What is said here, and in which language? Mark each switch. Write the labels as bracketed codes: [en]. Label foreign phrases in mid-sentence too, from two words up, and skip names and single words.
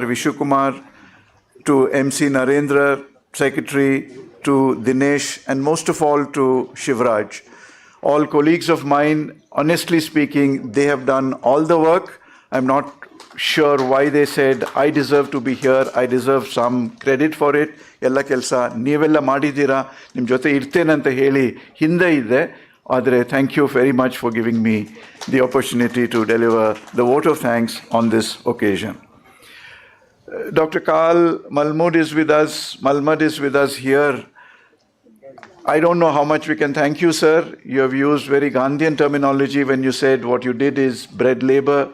[en] Vishwakumar, to MC Narendra, secretary, to Dinesh, and most of all to Shivraj. All colleagues of mine, honestly speaking, they have done all the work. I'm not sure why they said, I deserve to be here, I deserve some credit for it. [kn] ಎಲ್ಲ ಕೆಲಸ ನೀವೆಲ್ಲ ಮಾಡಿದಿರಾ, ನಿಮ್ ಜೊತೆ ಇರ್ತೇನೆ ಅಂತ ಹೇಳಿ ಹಿಂದೆ ಇದೆ. Adre, [en] thank you very much for giving me the opportunity to deliver the vote of thanks on this occasion. Dr. Karl Malmud is with us. Malmud is with us here. I don't know how much we can thank you, sir. You have used very Gandhian terminology when you said what you did is bread labor.